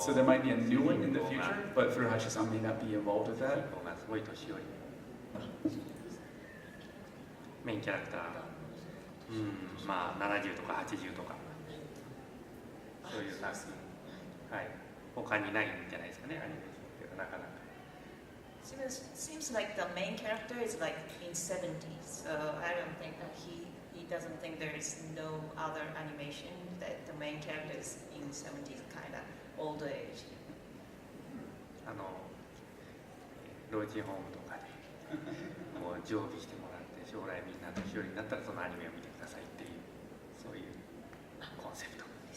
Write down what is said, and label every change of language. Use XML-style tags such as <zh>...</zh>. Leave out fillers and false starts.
<en>So there might be a new one in the future, but Furuhashi-san may not be involved with</en> <ja>主人</ja> <en>that.</en> <ja>公がすごい年寄り。メインキャラクター、70とか80とか、そういう作品、はい、他にないんじゃないですかね、アニメーションってなかなか。</ja> <en>Seems like the main character is like in 70s, so I don't think that he doesn't think there is no other animation that the main character is in 70s, kind of old age.</en> <ja>老人ホームとかでもう常備してもらって、将来みんな年寄りになったらそのアニメを見てくださいっていう、そういうコンセプト。</ja>